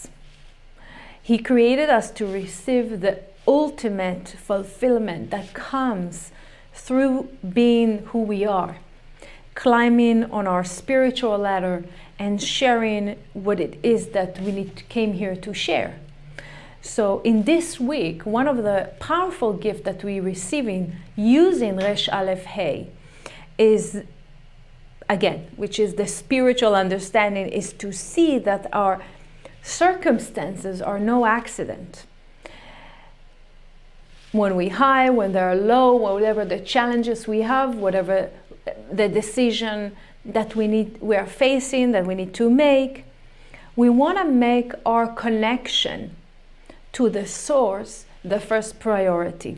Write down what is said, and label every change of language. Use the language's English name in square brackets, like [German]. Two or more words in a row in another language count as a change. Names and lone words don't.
[English] He created us to receive the ultimate fulfillment that comes through being who we are, climbing on our spiritual ladder and sharing what it is that we came here to share. So in this week, one of the powerful gifts that we're receiving using ר.א.ה is, again, which is the spiritual understanding, is to see that our circumstances are no accident. When we're high, when they're low, whatever the challenges we have, whatever the decision that we are facing, that we need to make, we want to make our connection to the source the first priority.